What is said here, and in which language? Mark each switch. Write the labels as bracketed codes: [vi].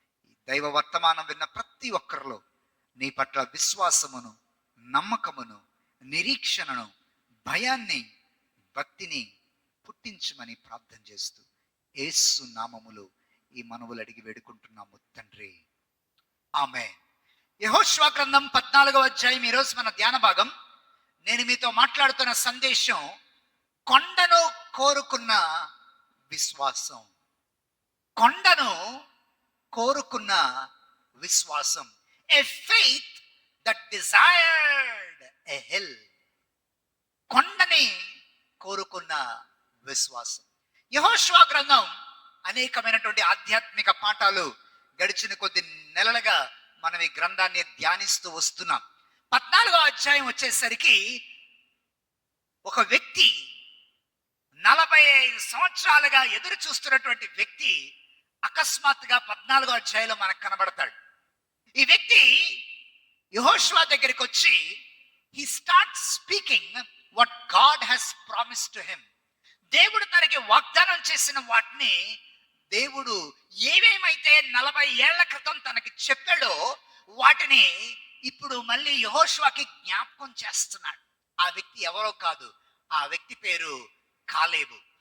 [te] ఈ దైవ వర్తమానం విన్న ప్రతి ఒక్కరిలో నీ పట్ల విశ్వాసమును, నమ్మకమును, నిరీక్షణను, భయాన్ని, భక్తిని పుట్టించమని ప్రార్థన చేస్తూ యేసు నామములో ఈ మనవులు అడిగి వేడుకుంటున్నాము తండ్రి, ఆమేన్. యెహోషువ గ్రంథం 14వ అధ్యాయం ఈరోజు మన ధ్యాన భాగం. నేను మీతో మాట్లాడుతున్న సందేశం కొండను కోరుకున్న విశ్వాసం. కొండను కోరుకున్న విశ్వాసం. [en] A faith that desired a hill. [te] కొండని కోరుకున్న విశ్వాసం. యెహోషువ గ్రంథం అనేకమైనటువంటి ఆధ్యాత్మిక పాఠాలు గడిచిన కొద్ది నెలలుగా మనం ఈ గ్రంథాన్ని ధ్యానిస్తూ వస్తున్నాం. 14వ అధ్యాయం వచ్చేసరికి ఒక వ్యక్తి 45 సంవత్సరాలుగా ఎదురు చూస్తున్నటువంటి వ్యక్తి అకస్మాత్తుగా 14వ అధ్యాయంలో మనకు కనబడతాడు. ఈ వ్యక్తి యెహోషువ దగ్గరికి వచ్చి [en] he starts speaking what God has promised to him. [te] దేవుడు తనకి వాగ్దానం చేసిన వాటిని దేవుడు ఏమేమైతే 40 ఏళ్ల క్రితం తనకి చెప్పాడో వాటిని ఇప్పుడు మళ్ళీ యెహోషువకి జ్ఞాపకం చేస్తున్నాడు. ఆ వ్యక్తి ఎవరో కాదు, ఆ వ్యక్తి పేరు కాలేబు.